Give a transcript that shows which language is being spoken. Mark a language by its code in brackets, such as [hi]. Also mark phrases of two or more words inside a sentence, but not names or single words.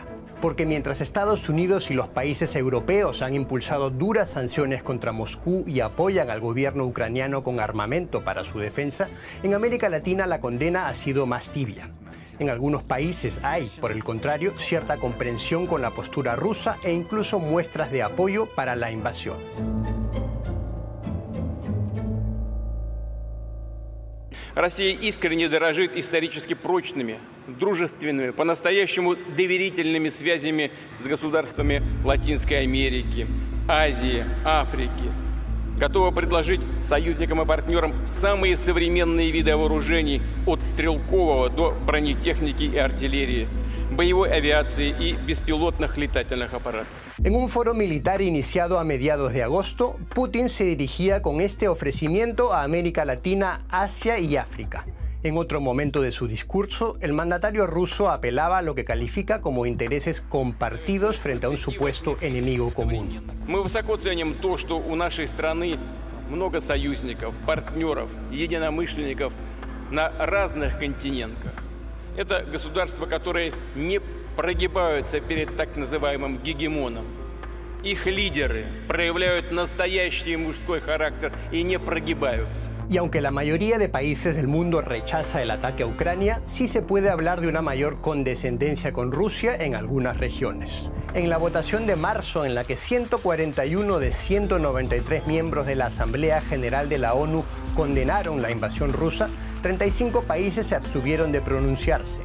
[es] Porque mientras Estados Unidos y los países europeos han impulsado duras sanciones contra Moscú y apoyan al gobierno ucraniano con armamento para su defensa, en América Latina la condena ha sido más tibia. En algunos países hay, por el contrario, cierta comprensión con la postura rusa e incluso muestras de apoyo para la invasión. [ru] Россия искренне дорожит исторически прочными, дружественными, по-настоящему доверительными связями с государствами Латинской Америки, Азии, Африки. Готова предложить союзникам и партнерам самые современные виды вооружений от стрелкового до бронетехники и артиллерии, боевой авиации и беспилотных летательных аппаратов. [es] En un foro militar iniciado a mediados de agosto, Putin se dirigía con este ofrecimiento a América Latina, Asia y África. En otro momento de su discurso, el mandatario ruso apelaba a lo que califica como intereses compartidos frente a un supuesto enemigo común. [ru] Мы высоко ценим то, что у нашей страны много союзников, партнеров, единомышленников на разных континентах. Это государства, которые не прогибаются перед так называемым гегемоном. Их лидеры проявляют настоящий мужской характер и не прогибаются. [es] Y aunque la mayoría de países del mundo rechaza el ataque a Ucrania, sí se puede hablar de una mayor condescendencia con Rusia en algunas regiones. En la votación de marzo, en la que 141 de 193 miembros de la Asamblea General de la ONU condenaron la invasión rusa, 35 países se abstuvieron de pronunciarse.